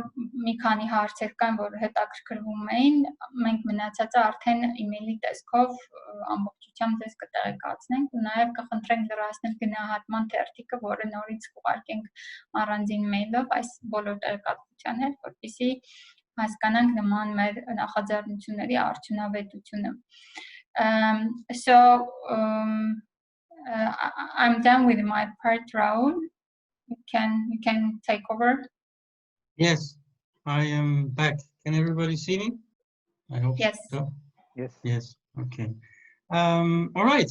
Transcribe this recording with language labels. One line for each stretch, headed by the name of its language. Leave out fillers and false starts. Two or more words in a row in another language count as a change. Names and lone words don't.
Armenian: մի քանի հարցեր կան, որ հետաքրքրվում էին, մենք մնացածը արդեն email-ի տեսքով ամբողջությամբ ձեզ կտեղեկացնենք ու նաև կխնդրենք լրացնել գնահատման թերթիկը, որը նորից կուղարկենք առանձին mail-ով այս բոլոր տեղեկատվության հետ, որպեսզի հասկանանք նման մեր նախաձեռնությունների արդյունավետությունը։
English: I'm done with my part, Raul. You can take over. Yes, I am back. Can everybody see me? I hope Yes. so. Yes. Yes, okay. All right.